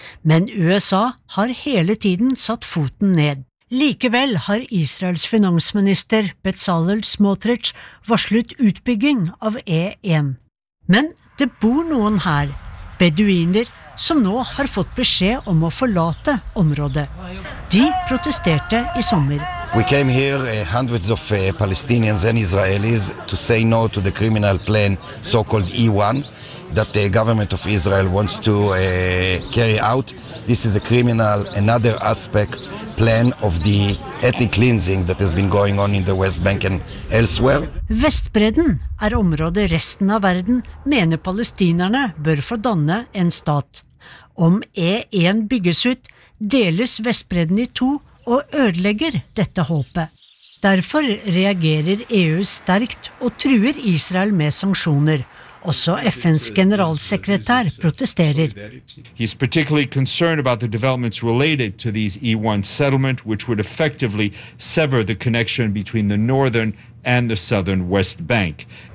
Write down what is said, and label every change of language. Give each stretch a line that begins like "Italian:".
Norwegian: Men USA har hele tiden satt foten ned. Likevel har Israels finansminister Bezalel Smotrich varslet utbygging av E1. Men det bor noen her, beduiner, som nå har fått beskjed om å forlate området. De protesterte i sommer.
English: We came here, hundreds of Palestinians and Israelis, to say no to the criminal plan, so-called E1, that the government of Israel wants to carry out. This is a criminal, another aspect, plan of the ethnic cleansing that has been going on in the West Bank and elsewhere.
Norwegian: Vestbredden er området resten av verden mener palestinerne bør få danne en stat. Om E1 bygges ut, deles Vestbredden i to og ødelegger dette håpet. Derfor reagerer EU sterkt og truer Israel med sanksjoner. Også FNs generalsekretær protesterer.
English: He is particularly concerned about the developments related to these E1 settlement, which would effectively sever the connection between the northern and the southern West Bank.